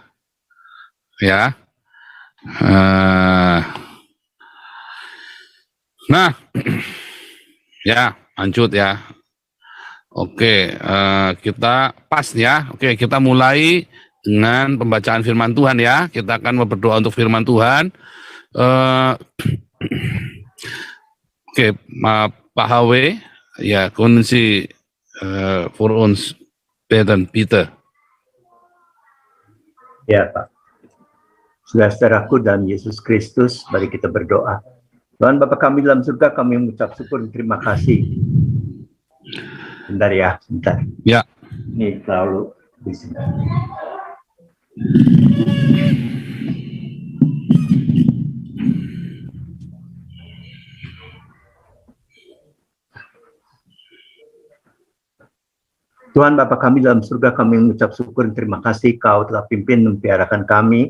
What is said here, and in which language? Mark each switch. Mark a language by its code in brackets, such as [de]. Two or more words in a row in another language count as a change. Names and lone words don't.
[id] Ya. Nah, ya lanjut ya. Oke, kita pas ya. Oke, kita mulai dengan pembacaan firman Tuhan ya. Kita akan berdoa untuk firman Tuhan. Oke, Pak HW, [de] ja, können Sie für uns beten, bitte. [id] Ya Pak, saudara-saudaraku dalam Yesus Kristus, mari kita berdoa. Tuhan Bapa kami dalam surga, kami mengucap syukur dan terima kasih. Bentar ya, bentar. Ya. Ini terlalu di sini. Tuhan Bapa kami dalam surga, kami mengucap syukur dan terima kasih Kau telah pimpin dan mempiarakan kami.